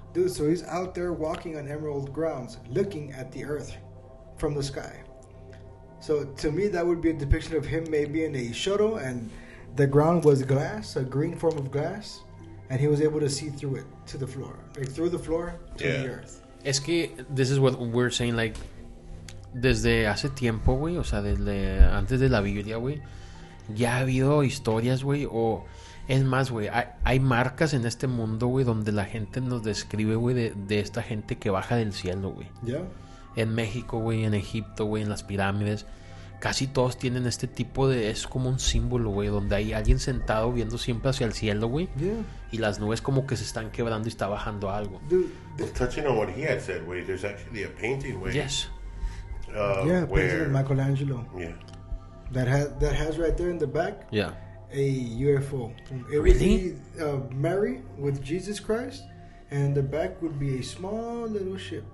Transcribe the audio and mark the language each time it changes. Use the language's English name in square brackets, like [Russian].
[English] Dude, so he's out there walking on emerald grounds, looking at the earth from the sky. So to me, that would be a depiction of him maybe in a shuttle, and the ground was glass, a green form of glass, and he was able to see through it to the floor, like through the floor to Yeah. the earth. [Spanish] Es que [English] this is what we're saying, like, [Spanish] desde hace tiempo, güey, o sea, desde antes de la Biblia, güey, ya ha habido historias, güey, o es más, güey, hay marcas en este mundo, güey, donde la gente nos describe, güey, de esta gente que baja del cielo, güey. [English] Yeah. [Spanish] En México, güey, en Egipto, güey, en las pirámides, casi todos tienen este tipo de... Es como un símbolo, güey, donde hay alguien sentado viendo siempre hacia el cielo, güey. [English] Yeah. [Spanish] Y las nubes como que se están quebrando y está bajando algo. [English] Dude, Well, touching on what he had said, way there's actually a painting way. Yes. yeah, Where President Michelangelo. yeah, That has right there in the back Yeah. a UFO. It Really? would be Mary with Jesus Christ, and the back would be a small little ship.